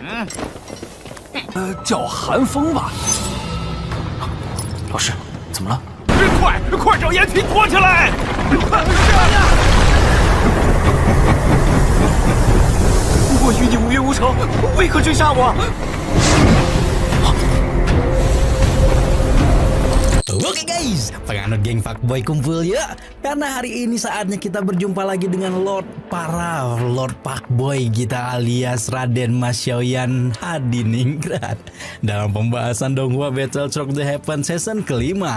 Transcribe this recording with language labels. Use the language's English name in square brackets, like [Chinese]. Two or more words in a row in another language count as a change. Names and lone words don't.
[Chinese] 叫寒风吧。老师，怎么了？快找掩体拖起来！我与你无冤无仇，为何追杀我 [Indonesian] Oke guys, penganut geng fuckboy kumpul yuk. Karena hari ini saatnya kita berjumpa lagi dengan [English] Lord Fuckboy [Indonesian] kita alias Raden Mas Xiaoyan Hadiningrat dalam pembahasan Donghua Battle Shock The Heaven season kelima.